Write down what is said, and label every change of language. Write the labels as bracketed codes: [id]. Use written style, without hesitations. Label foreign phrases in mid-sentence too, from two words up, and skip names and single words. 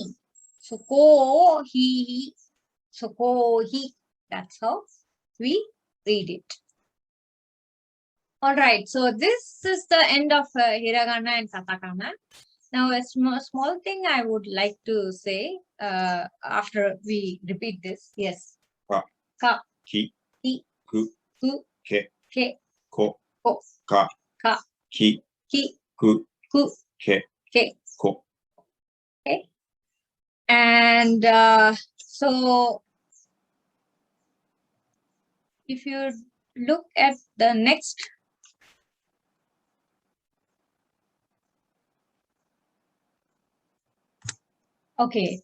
[ja] So Ko, He. So Kohi. [en] That's how we read it. All right, so this is the end of Hiragana and Katakana. Now, a small thing I would like to say after we repeat this. Yes. [ja] Ka. Ka. Ki. Ki. Ku. Ku. Ke. Ke. Ko. Ko. Ka. Ka. Ki. Ki. Ku. Ku. Ke. Ke. Ko. [en] Okay. And so, if you look at the next. Okay.